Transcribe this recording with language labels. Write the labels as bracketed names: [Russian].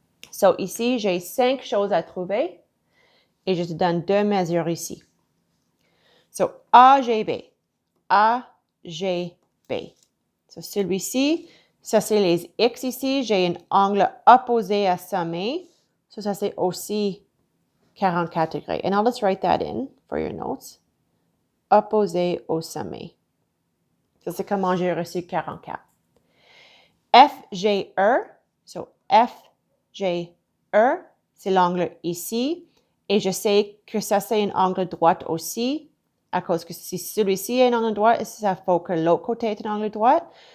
[French] So, ici, j'ai 5 choses à trouver et je te donne 2 mesures ici. So, AGB. AGB. So, celui-ci, ça, c'est les X ici. J'ai un angle opposé à sommet. So, ça, c'est aussi 44 degrés. [English] And now let's write that in for your notes. [French] Opposé au sommet. Ça, c'est comment j'ai reçu 44. FGE. So, FGE, c'est l'angle ici. Et je sais que ça, c'est un angle droit aussi. À cause que si celui-ci est un angle droit, ça faut que l'autre côté est un angle droit.